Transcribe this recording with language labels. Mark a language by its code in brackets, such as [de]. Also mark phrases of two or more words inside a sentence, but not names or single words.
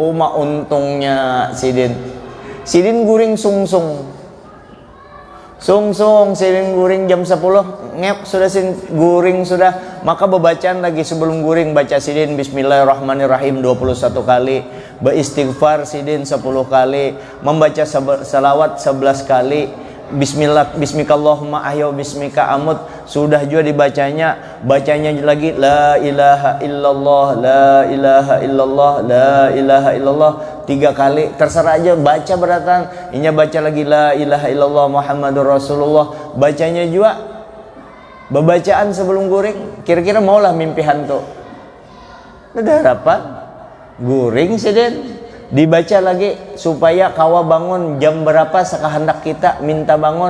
[bjn] Untungnya sidin guring sungsung sidin guring jam 10 ngep sudah guring sudah, maka bebacaan lagi sebelum guring, baca sidin Bismillahirrahmanirrahim 21 kali, beristighfar sidin 10 kali, membaca salawat 11 kali, [ar] Bismikallahumma ahya bismika amut, [bjn] sudah juga bacanya lagi [ar] la ilaha illallah, la ilaha illallah, la ilaha illallah [bjn] 3 kali, terserah aja baca beratan. Inya baca lagi [ar] la ilaha illallah Muhammadur Rasulullah, [bjn] bacanya juga bebacaan sebelum guring. Kira-kira maulah mimpi hantu, ada harapan guring sidin, dibaca lagi supaya kawa bangun jam berapa sekahendak kita minta bangun.